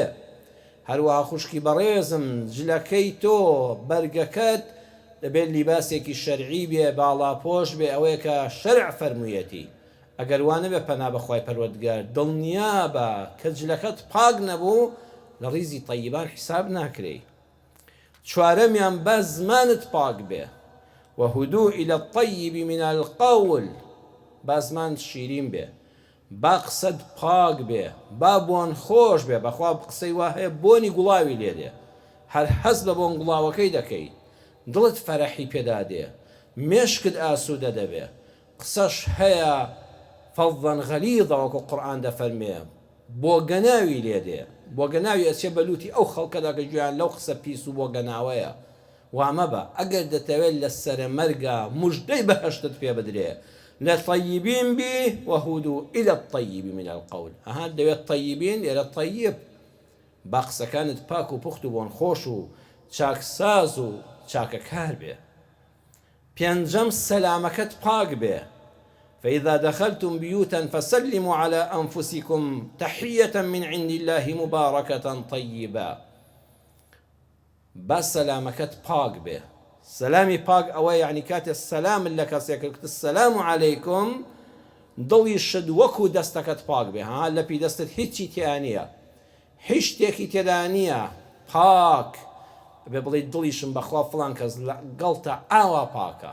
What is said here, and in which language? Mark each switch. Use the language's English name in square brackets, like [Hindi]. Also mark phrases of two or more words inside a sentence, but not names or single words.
[Central Kurdish] هەروەها خوشکی بەڕێزم جلەکەی تۆ بەرگەکەت دەبێت لیباسێکی شەرعی بێ، باڵا پۆش بێ، ئەوەیە کە شەرع فەرموویەتی. ئەگەر وانە بێ پەنا بەخوای پەروەردگار دڵنیا بە کە جلەکەت پاک نەبوو لە ڕیزی طەیبان حیساب ناکرێ. چوارەمیان بە زمانت پاک بێ. [Arabic] وهدوء إلى الطيب من القول، [Central Kurdish] با زمانت شیرین بێ، با قسەت پاک بێ، با بۆن خۆش بێ. بەخوا قسەی وا هەیە بۆنی گوڵاوی لێدێ، هەر حەز بە بۆن گوڵاوەکەی دەکەیت، دڵت فەرەحی پێدا دێ، مێشکت ئاسوودە دەبێ. قسەش هەیە فەڵضەن غەلیظە وەکو قورئان دەفەرمێ، بۆ گەناوی لێدێ، بۆ گەناوی ئەچێ بەلوتی ئەو خەڵکەدا کە گویان لەو قسە پیس و بۆ گەناوەیە. وامە بە ئەگەر دەتەوێت لە سەرمەرگە موژدەی بەهەشتت پێ بدرێ لە طەیبین بی [Arabic] وهدوء إلى الطيب من القول. [Central Kurdish] ئەها دەوێت طەیبین لێرە طەیب، با قسەکانت پاک و پوخت و بۆن خۆش و چاکساز و چاکەکار بێ. پێنجەم سەلامەکەت پاک بێ. [Arabic] فإذا دخلتم بيوتا فسلموا على أنفسكم تحية من عند الله مباركة طيبة. [Central Kurdish] با سەلامەکەت پاک بێ. سەلامی پاک ئەوە یعنی کاتێ سەلام لە کەسێک کرد [Arabic] السلام عەلەیکم [Central Kurdish] دڵی شت وەکو دەستەکەت پاک بێ. ها لەپی دەستت هیچی تێیان نییە، هیچ شتێکی تێدا نییە، پاک بێ بڵێ دڵیشم بەخوا فڵان کەس گەڵتە ئاوا پاکە.